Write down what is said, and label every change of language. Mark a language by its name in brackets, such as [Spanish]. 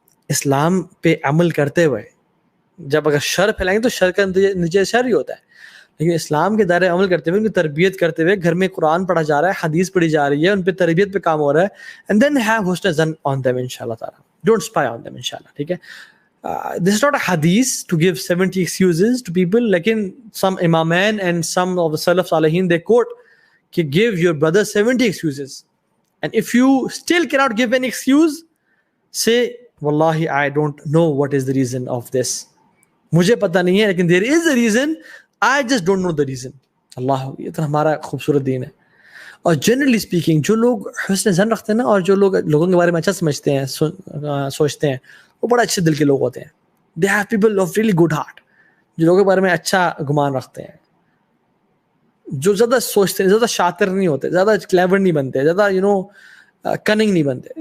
[Urdu] اسلام پہ عمل کرتے ہوئے جب اگر شر پھیلائیں گے تو شر کا نتیجہ شر ہی ہوتا ہے, لیکن اسلام کے دائرے عمل کرتے ہوئے, ان کی تربیت کرتے ہوئے, گھر میں قرآن پڑھا جا رہا ہے, حدیث پڑھی جا رہی ہے, ان پہ تربیت پہ کام ہو رہا ہے, [English] and then have [Urdu] حسن ظن on them انشاءاللہ تعالیٰ, [English] don't spy on them [Urdu] انشاءاللہ. ٹھیک ہے, [English] this is not a hadith to give 70 excuses to people, [Urdu] لیکن [English] some imamain and some of the salaf salihin they quote کہ give your brother 70 excuses, and if you still cannot give an excuse, say wallahi I don't know what is the reason of this, [Urdu] مجھے پتہ نہیں ہے لیکن [English] there is a reason, I just don't know the reason. [Urdu] اللہ, یہ تو ہمارا خوبصورت دین ہے. اور [English] generally speaking [Urdu] جو لوگ حسن ظن رکھتے ہیں نا, اور جو لوگ لوگوں کے بارے میں اچھا سمجھتے ہیں, سوچتے ہیں, وہ بڑا اچھے دل کے لوگ ہوتے ہیں. [English] they have people of really good heart, [Urdu] جو لوگوں کے بارے میں اچھا گمان رکھتے ہیں, جو زیادہ سوچتے ہیں, زیادہ شاطر نہیں ہوتے, زیادہ کلیور نہیں بنتے, زیادہ کننگ نہیں بنتے.